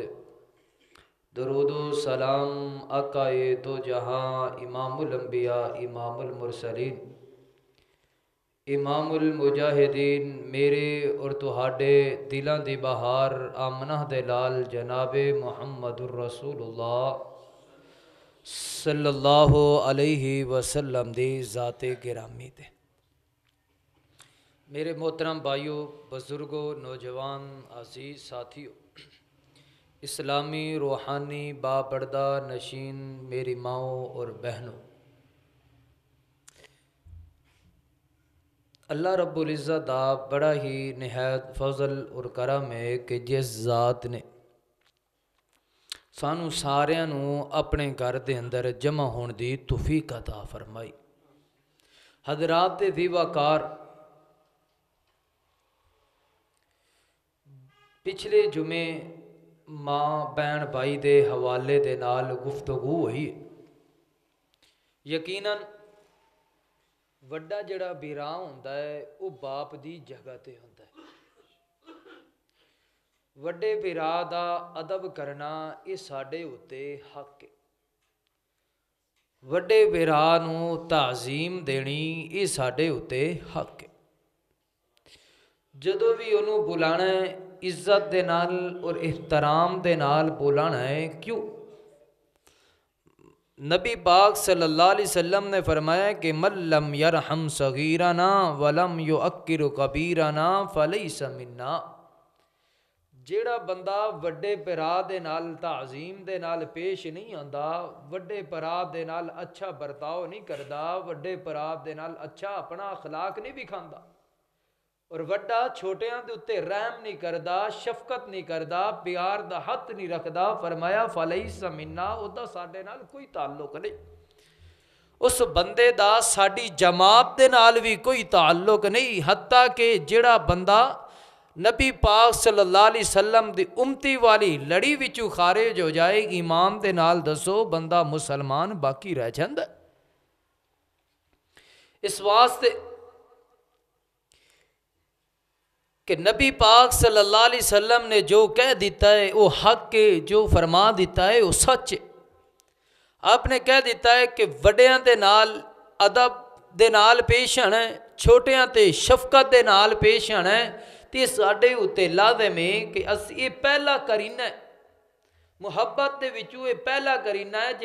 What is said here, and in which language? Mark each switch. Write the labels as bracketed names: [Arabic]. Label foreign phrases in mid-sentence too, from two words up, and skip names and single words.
[Punjabi] درود و سلام آقائے دو جہاں امام الانبیاء امام المرسلین امام المجاہدین، میرے اور تہاڈے دلوں دی بہار آمنہ دے لال جناب محمد رسول اللہ [Arabic] صلی اللہ علیہ وسلم [Punjabi] دی ذات گرامی دے. [Urdu] میرے محترم بھائیو، بزرگو، نوجوان، عزیز ساتھیو، اسلامی روحانی باپردہ نشین میری ماؤ اور بہنو، اللہ رب العزت دا بڑا ہی نہایت فضل اور کرم ہے کہ جس ذات نے [Punjabi] سانوں ساریاں نوں [Urdu] اپنے گھر کے اندر جمع ہونے کی توفیق عطا فرمائی. [Punjabi] حضرات دے دیوا کار، پچھلے جمعے ماں بھین بھائی کے حوالے دے نال گفتگو ہوئی. یقیناً وڈا جہڑا بھرا ہندا ہے او باپ دی جگہ تے ہندا ہے. وڈے بھرا دا ادب کرنا ایہ ساڈے اتے حق ہے. وڈے بھرا نوں تعظیم دینی ایہ ساڈے اتے حق ہے. جدوں وی انہاں نے بلانا ہے عزت دے نال اور احترام دے نال بلانا ہے. کیوں? [Urdu] نبی پاک [Arabic] صلی اللہ علیہ وسلم [Urdu] نے فرمایا کہ [Arabic] من لم یرحم صغیرنا ولم یوقر کبیرنا فلیس منا. [Punjabi] جیہڑا بندہ وڈے بھرا دے نال تعظیم دے نال پیش نہیں آندا، وڈے بھرا دے نال اچھا برتاؤ نہیں کردا، وڈے بھرا دے نال اچھا اپنا اخلاق نہیں وکھاندا اور وڈا چھوٹیاں دے اتے رحم نہیں کردا، شفقت نہیں کردا، پیار دا ہتھ نہیں رکھدا، فرمایا [Arabic] فلیس منا, [Punjabi] ، اوہدا ساڈے نال کوئی تعلق نہیں. اس بندے دا ساڈی جماعت دے نال وی کوئی تعلق نہیں. حتیٰ کہ جیہڑا بندہ نبی پاک [Arabic] صلی اللہ علیہ وسلم [Punjabi] دی امتی والی لڑی وچوں خارج ہو جائے، ایمان دے نال دسو بندہ مسلمان باقی رہ جاندا. اس واسطے کہ نبی پاک [Arabic] صلی اللہ علیہ وسلم [Punjabi] نے جو کہہ دتا ہے او حق ہے، جو فرما دتا ہے او سچ ہے. آپ نے کہہ دتا ہے کہ وڈیاں دے نال ادب دے نال پیش آنا ہے، چھوٹیاں تے شفقت دے نال پیش آنا ہے. تو ساڈے اتے لازم ہے کہ اسیں ایہ پہلا قرینہ ہے محبت دے وچوں، ایہ پہلا قرینہ ہے.